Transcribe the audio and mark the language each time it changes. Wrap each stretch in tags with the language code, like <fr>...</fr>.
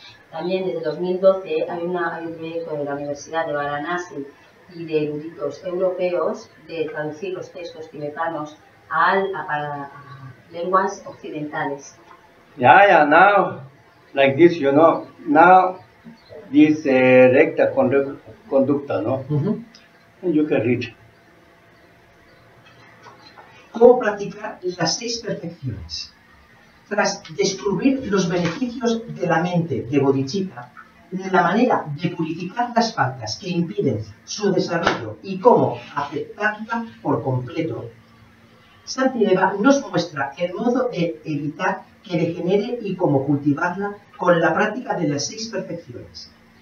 <es>También desde 2012 hay un proyecto de la Universidad de Varanasi y de eruditos europeos de traducir los textos tibetanos a lenguas occidentales.</es> <en>Yeah, now, like this, now this</en> <es>recta conducta,</es> <en>you can read.</en> <es>¿Cómo practicar las 6 perfecciones? Tras descubrir los beneficios de la mente de Bodhisattva, la manera de purificar las faltas que impiden su desarrollo y cómo aceptarla por completo, Shantideva nos muestra el modo de evitar que degenere y cómo cultivarla con la práctica de las 6 perfecciones.</es>